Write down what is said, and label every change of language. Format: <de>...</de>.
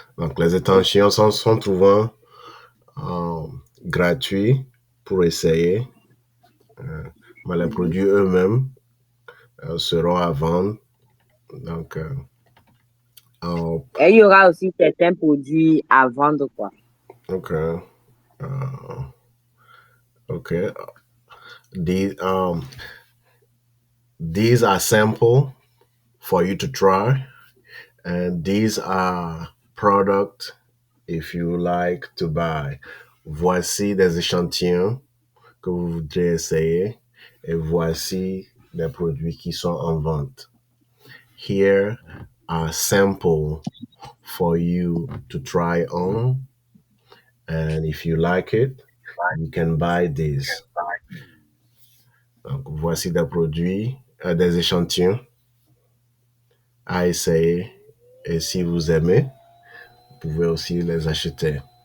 <fr>Donc, les échantillons sont souvent gratuits pour essayer. Mais les Mhm. produits eux-mêmes seront à vendre. Donc, en- Et il y aura aussi certains produits à vendre, quoi.</fr> <en>okay, okay. These these are sample for you to try, and these are product if you like to buy.</en> <fr>Voici des échantillons que vous voudrez essayer, et voici des produits qui sont en vente.</fr> <en>Here are sample for you to try on, and if you like it, you can buy this.</en> <fr>Donc, voici des produits, des échantillons à essayer. Et si vous aimez, vous pouvez aussi les acheter.</fr>